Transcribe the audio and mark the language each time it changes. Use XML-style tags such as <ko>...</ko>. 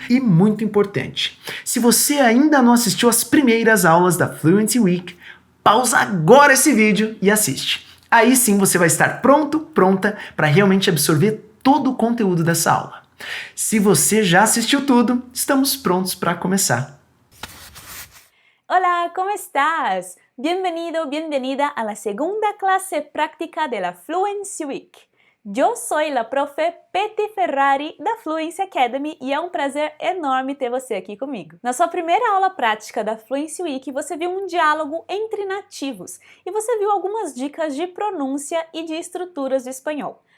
<pt>E muito importante, se você ainda não assistiu às primeiras aulas da Fluency Week, pausa agora esse vídeo e assiste. Aí sim você vai estar pronta para realmente absorver todo o conteúdo dessa aula. Se você já assistiu tudo, estamos prontos para começar.</pt> <es>Hola, ¿cómo estás? Bienvenido, bienvenida a la segunda clase práctica de la Fluency Week. Yo soy la profe</es> <pt>Peti Ferrari da Fluency Academy e é um prazer enorme ter você aqui comigo. Na sua primeira aula prática da Fluency Week, você viu um diálogo entre nativos e você viu algumas dicas de pronúncia e de estruturas do espanhol.</pt>